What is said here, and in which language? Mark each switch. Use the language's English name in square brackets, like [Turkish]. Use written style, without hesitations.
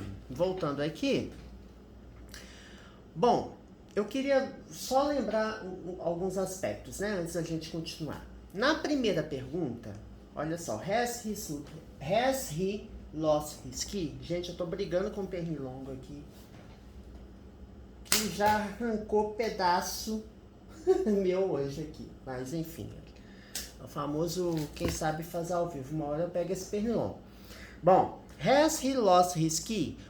[Portuguese] Voltando aqui. Bom, eu queria só lembrar alguns aspectos, né? Antes da gente continuar. Na primeira pergunta, olha só, [English] has he lost his key? [Portuguese] Gente, eu tô brigando com o pernilongo aqui, que já arrancou pedaço meu hoje aqui. Mas enfim, o famoso quem sabe faz ao vivo. Uma hora eu pego esse pernilongo. Bom, [English] has he lost his key?